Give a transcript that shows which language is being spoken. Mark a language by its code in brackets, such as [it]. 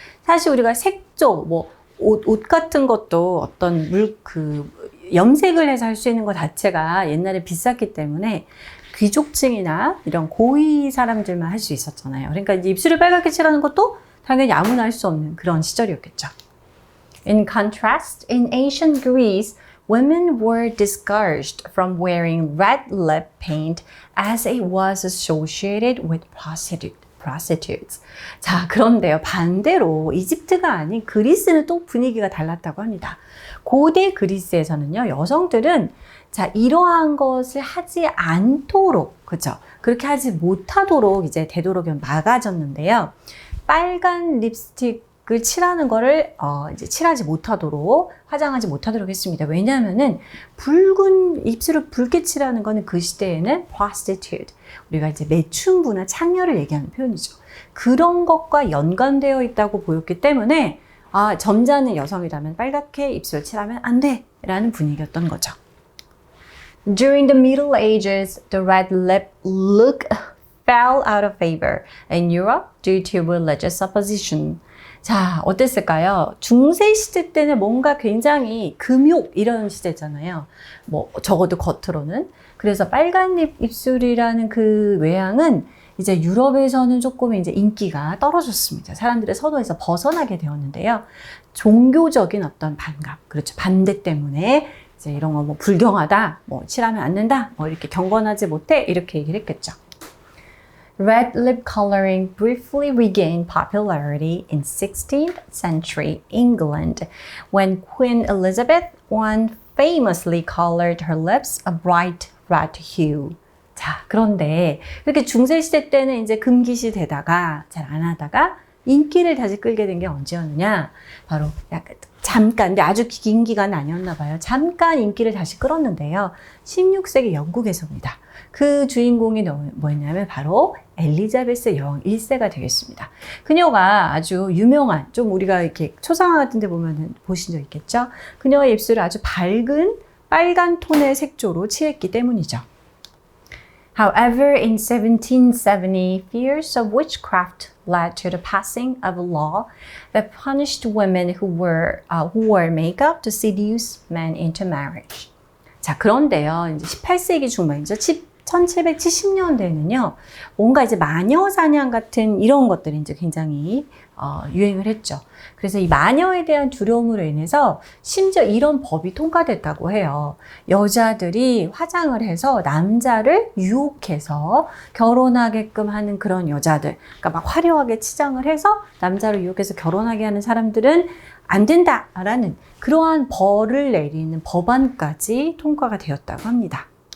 [ko] 사실 우리가 색조, 옷 같은 것도 어떤 염색을 해서 할 수 있는 것 자체가 옛날에 비쌌기 때문에 귀족층이나 이런 고위 사람들만 할 수 있었잖아요. 그러니까 이제 입술을 빨갛게 칠하는 것도 당연히 아무나 할 수 없는 그런 시절이었겠죠. [en] In contrast, in ancient Greece, women were discouraged from wearing red lip paint as it was associated with prostitutes. [ko] 자, 그런데요, 반대로 이집트가 아닌 그리스는 또 분위기가 달랐다고 합니다. 고대 그리스에서는요, 여성들은 자, 이러한 것을 하지 않도록, 그죠? 그렇게 하지 못하도록 이제 되도록이면 막아졌는데요. 빨간 립스틱을 칠하는 거를 이제 칠하지 못하도록, 화장하지 못하도록 했습니다. 왜냐하면은 입술을 붉게 칠하는 거는 그 시대에는 prostitute, 우리가 이제 매춘부나 창녀를 얘기하는 표현이죠. 그런 것과 연관되어 있다고 보였기 때문에 점잖은 여성이라면 빨갛게 입술을 칠하면 안 돼! 라는 분위기였던 거죠. [en] During the Middle Ages, the red lip look fell out of favor in Europe due to religious opposition. [ko] 자, 어땠을까요? 중세 시대 때는 뭔가 굉장히 금욕 이런 시대잖아요. 적어도 겉으로는. 그래서 빨간 입술이라는 그 외양은 이제 유럽에서는 조금 이제 인기가 떨어졌습니다. 사람들의 선호에서 벗어나게 되었는데요. 종교적인 어떤 그렇죠. 반대 때문에 이제 이런 거 불경하다, 칠하면 안 된다, 이렇게 경건하지 못해, 이렇게 얘기를 했겠죠. [en] Red lip coloring briefly regained popularity in 16th century England when Queen Elizabeth I famously colored her lips a bright red hue. [ko] 자, 그런데 이렇게 중세시대 때는 이제 금기시 되다가 잘 안 하다가 인기를 다시 끌게 된 게 언제였느냐? 바로 약간 잠깐, 근데 아주 긴 기간은 아니었나 봐요. 잠깐 인기를 다시 끌었는데요. 16세기 영국에서입니다. 그 주인공이 뭐였냐면 바로 엘리자베스 여왕 1세가 되겠습니다. 그녀가 아주 유명한, 좀 우리가 이렇게 초상화 같은 데 보면 보신 적 있겠죠? 그녀의 입술을 아주 밝은 빨간 톤의 색조로 칠했기 때문이죠. [en] However, in 1770, fears of witchcraft led to the passing of a law that punished women who wore makeup to seduce men into marriage. [ko] 자, 그런데요, 이제 18세기 중반이죠. 1770년대에는요, 뭔가 이제 마녀 사냥 같은 이런 것들이 이제 굉장히 유행을 했죠. 그래서 이 마녀에 대한 두려움으로 인해서 심지어 이런 법이 통과됐다고 해요. 여자들이 화장을 해서 남자를 유혹해서 결혼하게끔 하는 그런 여자들, 그러니까 막 화려하게 치장을 해서 남자를 유혹해서 결혼하게 하는 사람들은 안 된다라는 그러한 벌을 내리는 법안까지 통과가 되었다고 합니다.